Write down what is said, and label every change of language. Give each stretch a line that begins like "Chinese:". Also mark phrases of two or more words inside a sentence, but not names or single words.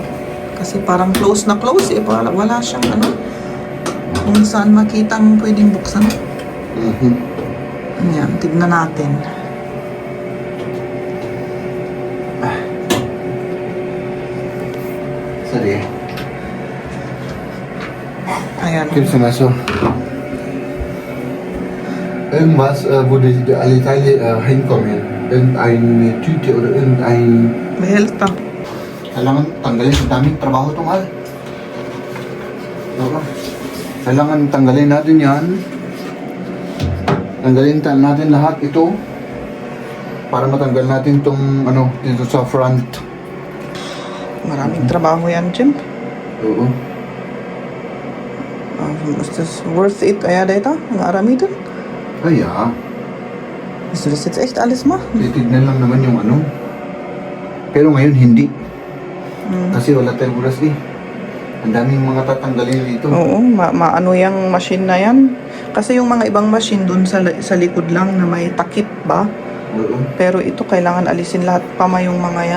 Filipino: Kasi parang close na close eh. Wala siyang ano, kung saan makitang pwedeng buksan. Ayan, tignan natin. Sorry. Ayan.
German: Gibt's denn also irgendwas, wo die alle Teile hinkommen? Irgendeine Tüte oder irgendein... Behel-ta.
Filipino: Kailangan tanggalin. Ang daming trabaho ito, mahal. Oo. Kailangan tanggalin natin yan. Tanggalin natin lahat ito. Para matanggal natin itong ano, dito sa front. Maraming trabaho yan, Jem. Oo.
German: Ist das
English: worth it?
Filipino: Kaya dito? Ang arami dun? Ay,
German: ja. Willst du das jetzt echt alles machen?
Filipino: Titignan lang naman yung ano. Pero ngayon hindi. Kasi wala tayong oras eh. Ang daming mga tatanggalin dito. Oo, maano yung machine na yan. Kasi yung mga ibang machine dun sa likod lang na may takip ba? Oo. Pero ito kailangan alisin lahat pa yung mga yan.